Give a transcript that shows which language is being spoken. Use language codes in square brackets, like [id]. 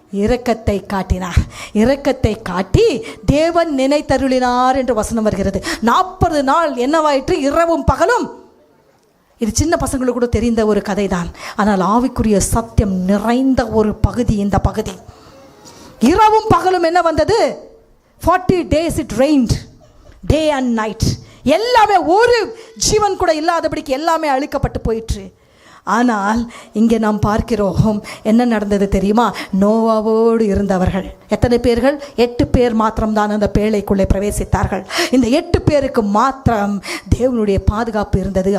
[ta] இரக்கத்தை காட்டினார். இரக்கத்தை காட்டி தேவன் நினைத்தருளினார் என்று வசனம் வருகிறது. 40 நாள் என்னவாயிற்று? இரவும் பகலும். இது சின்ன பசங்களுக்கு கூட தெரிந்த ஒரு கதை தான். ஆனால் ஆவிக்குரிய சத்தியம் நிறைந்த ஒரு பகுதி இந்த பகுதி. இரவும் பகலும் என்ன வந்தது? [en] 40 days it rained, day and night. [ta] எல்லாமே ஒரு ஜீவன் கூட இல்லாதபடிக்கு எல்லாமே அழிக்கப்பட்டு போயிற்று. ஆனால் இங்கே நாம் பார்க்கிறோம் என்ன நடந்தது தெரியுமா? நோவாவோடு இருந்தவர்கள் எத்தனை பேர்கள்? 8 பேர் மாத்திரம்தான் அந்த பேழைக்குள்ளே பிரவேசித்தார்கள். இந்த 8 பேருக்கு மாத்திரம் தேவனுடைய பாதுகாப்பு இருந்தது.